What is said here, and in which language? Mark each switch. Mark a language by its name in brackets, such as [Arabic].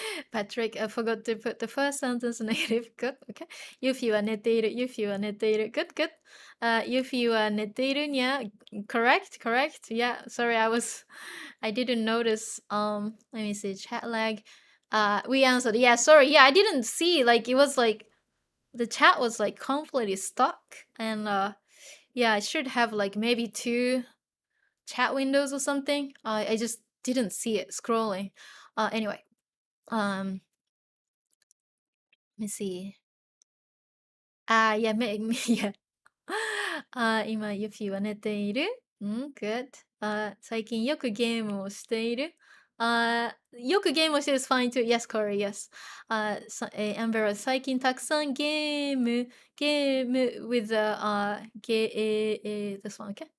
[English] Patrick, I forgot to put the first sentence negative. Good, okay. [Japanese] Yuffie は寝ている。Yuffie は寝ている。 [English] Good, good. [Japanese] Yuffie は寝ている。 [English] Yeah, correct, correct. Yeah, sorry, I didn't notice. Let me see, chat lag. We answered. Yeah, sorry. Yeah, I didn't see. Like, it was like, the chat was like completely stuck. And, yeah, I should have like maybe 2 chat windows or something. I just didn't see it scrolling. Anyway. Let me see. Yeah, yeah. [Japanese] 今、ユフィは寝ている。Good. 最近よくゲームをしている。よくゲームをしている [English] is fine too. Yes, Corey, yes. Amber [Japanese] 最近たくさんゲーム [English] with this one, okay?